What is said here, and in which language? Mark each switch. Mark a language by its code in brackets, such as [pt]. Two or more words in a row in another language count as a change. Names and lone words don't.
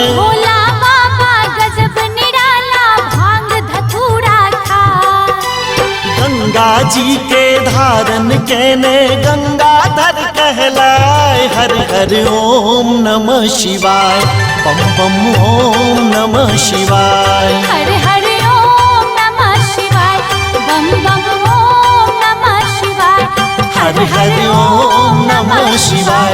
[bho] भोला बाबा गजब निराला भांग धतूरा खाए। गंगा जी के धारन कहने गंगाधर कहलाए। [sa] हरि हरि ओम नमः शिवाय। बम बम ओम नमः शिवाय। हरि हरि ओम नमः शिवाय। बम बम ओम नमः शिवाय। हरि हरि ओम नमः शिवाय।